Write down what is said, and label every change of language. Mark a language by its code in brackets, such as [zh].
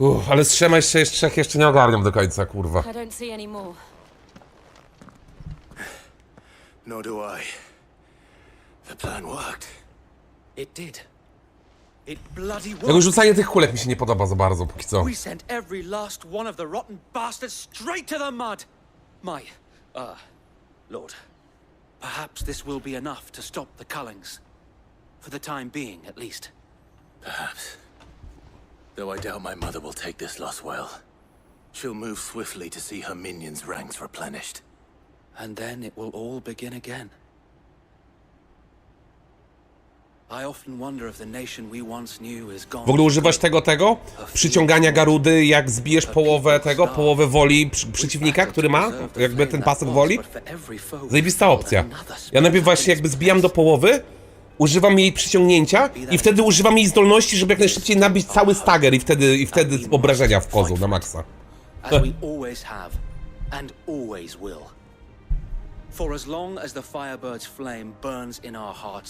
[pl] Ale z trzema jeszcze trzech jeszcze nie ogarniam do końca, kurwa. [en] I don't see any more. Nor do I. The plan worked. It did. It bloody [pl] Jak [en] worked. [pl] rzucanie tych kulek mi się nie podoba za bardzo, póki co. [en] We sent every last one of the rotten bastards straight to the mud. My, Lord, perhaps this will be enough to stop the Cullings. For the time being, at least. Perhaps. Though I doubt my mother will take this loss well. She'll move swiftly to see her minions' ranks replenished. And then it will all begin again. I often wonder if the nation we once knew is gone. [pl] W ogóle używasz tego? Przyciągania Garudy, jak zbijesz połowę woli przeciwnika, który ma jakby ten pasek woli? Zajebista opcja. Ja najpierw właśnie jakby zbijam do połowy, używam jej przyciągnięcia i wtedy używam jej zdolności, żeby jak najszybciej nabić cały stagger i wtedy obrażenia wchodzą na maksa. [en] As we always have and always will. For as long as the Firebird's flame burns in our hearts,